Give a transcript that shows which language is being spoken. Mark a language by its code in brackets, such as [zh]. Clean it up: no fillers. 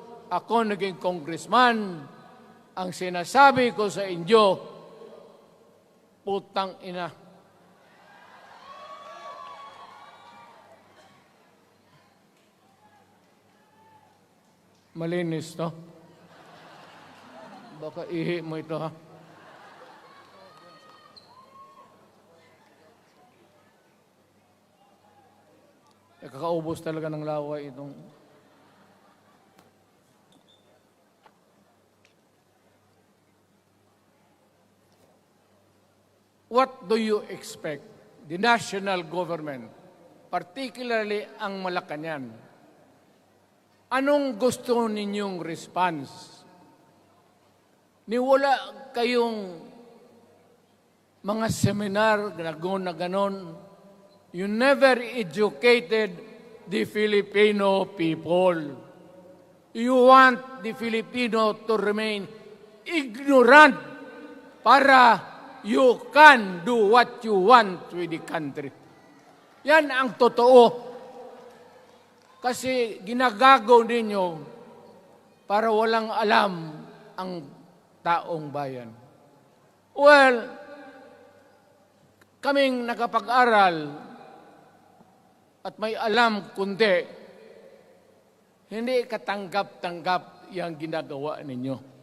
[tl] Ako naging congressman. Ang sinasabi ko sa inyo, putang ina. Malinis to. Baka ihi mo ito ha. Kakaubos talaga ng laway itong... [en] What do you expect? The national government, particularly ang Malacanang, [tl] anong gusto ninyong [en] response? [tl] Niwala kayong mga seminar na ganon. [en] You never educated the Filipino people. You want the Filipino to remain ignorant [tl] para [en] you can do what you want with the country. [tl] Yan ang totoo. Kasi ginagago ninyo para walang alam ang taong bayan. Well, kaming nakapag-aral at may alam kundi, hindi katanggap-tanggap yung ginagawa ninyo.